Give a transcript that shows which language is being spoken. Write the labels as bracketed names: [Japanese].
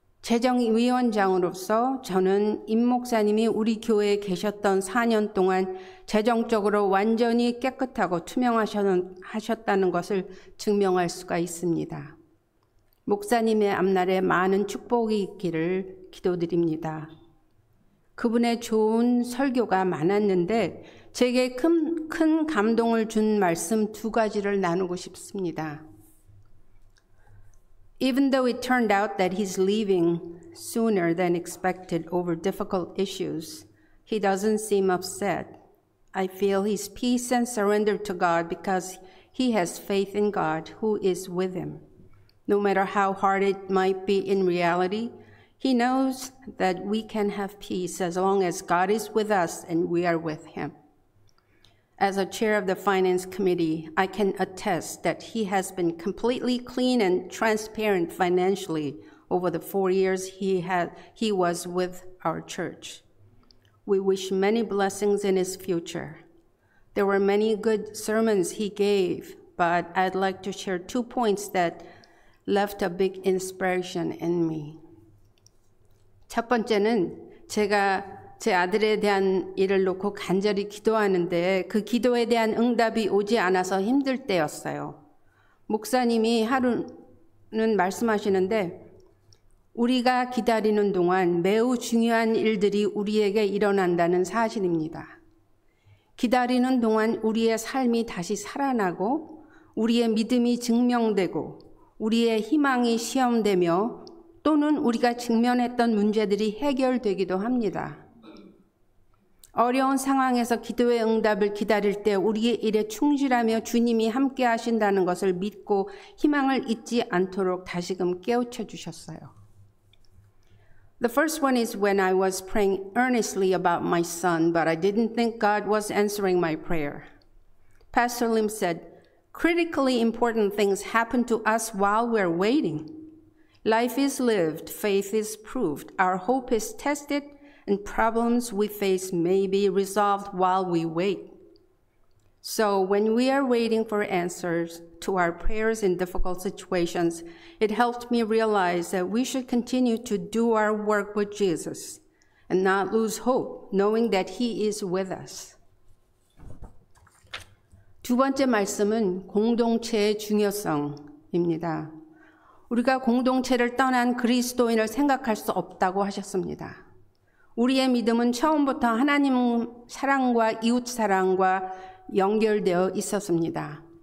[Korean] 재정위원장으로서 저는 임 목사님이 우리 교회에 계셨던 4년 동안 재정적으로 완전히 깨끗하고 투명하셨다는 것을 증명할 수가 있습니다. 목사님의 앞날에 많은 축복이 있기를 기도드립니다. 그분의 좋은 설교가 많았는데 제게 큰 감동을 준 말씀 2가지를 나누고 싶습니다. [English] Even though it turned out that he's leaving sooner than expected over difficult issues, he doesn't seem upset. I feel his peace and surrender to God because he has faith in God who is with him. No matter how hard it might be in reality, he knows that we can have peace as long as God is with us and we are with him. As a chair of the finance committee, I can attest that he has been completely clean and transparent financially over the 4 years he was with our church. We wish many blessings in his future. There were many good sermons he gave, but I'd like to share 2 points that left a big inspiration in me. [Korean] 첫 번째는 제가 제 아들에 대한 일을 놓고 간절히 기도하는데 그 기도에 대한 응답이 오지 않아서 힘들 때였어요. 목사님이 하루는 말씀하시는데 우리가 기다리는 동안 매우 중요한 일들이 우리에게 일어난다는 사실입니다. 기다리는 동안 우리의 삶이 다시 살아나고 우리의 믿음이 증명되고 우리의 희망이 시험되며 또는 우리가 직면했던 문제들이 해결되기도 합니다. 어려운 상황에서 기도의 응답을 기다릴 때 우리의 일에 충실하며 주님이 함께 하신다는 것을 믿고 희망을 잊지 않도록 다시금 깨우쳐 주셨어요. [English] The first one is when I was praying earnestly about my son, but I didn't think God was answering my prayer. Pastor Lim said, critically important things happen to us while we're waiting. Life is lived, faith is proved, our hope is tested, and problems we face may be resolved while we wait. So when we are waiting for answers to our prayers in difficult situations, it helped me realize that we should continue to do our work with Jesus and not lose hope, knowing that He is with us. [Korean] 두 번째 말씀은 공동체의 중요성입니다. 우리가 공동체를 떠난 그리스도인을 생각할 수 없다고 하셨습니다. 우리의 믿음은 처음부터 하나님 사랑과 이웃 사랑과 연결되어 있었습니다.